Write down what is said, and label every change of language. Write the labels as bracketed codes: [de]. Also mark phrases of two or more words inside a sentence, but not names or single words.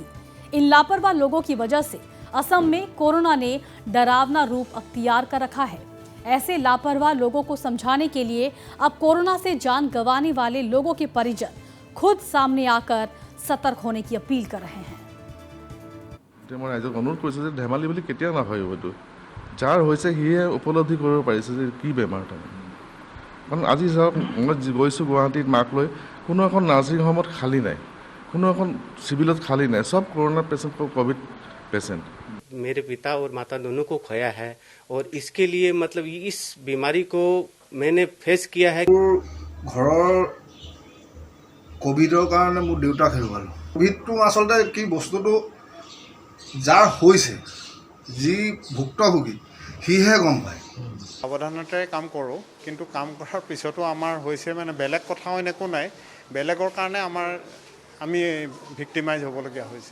[hi] इन लापरवाह लोगों की वजह से असम में कोरोना ने डरावना रूप अख्तियार कर रखा है। ऐसे लापरवाह लोगों को समझाने के लिए अब कोरोना से जान गंवाने वाले लोगों के परिजन खुद सामने आकर सतर्क होने की अपील कर रहे हैं। [as] মই ৰাইজক অনুৰোধ কৰিছোঁ যে ধেমালি বুলি কেতিয়া নাভাবিব, এইটো যাৰ হৈছে সিয়ে উপলব্ধি কৰিব পাৰিছে যে কি বেমাৰ তাৰমানে। কাৰণ আজি চাওক, মই গৈছোঁ গুৱাহাটীত মাক লৈ, কোনো এখন নাৰ্ছিং হোমত খালী নাই, কোনো এখন চিভিলত খালী নাই, সব [hi] कोरोना पेशेंट को कोविड पेशेंट। मेरे पिता और माता दोनों को खोया है और इसके लिए मतलब इस बीमारी को मैंने फेस किया है। [as] ঘৰৰ কোভিডৰ কাৰণে মোৰ দেউতাক হেৰুৱালোঁ। কোভিডটো আচলতে কি বস্তুটো যাৰ হৈছে, যি ভুক্তভোগী সিহে গম পায়। সাৱধানতাৰে কাম কৰোঁ, কিন্তু কাম কৰাৰ পিছতো আমাৰ হৈছে মানে বেলেগ কথা অইন একো নাই, বেলেগৰ কাৰণে আমি ভিক্টিমাইজ হ'বলগীয়া হৈছে।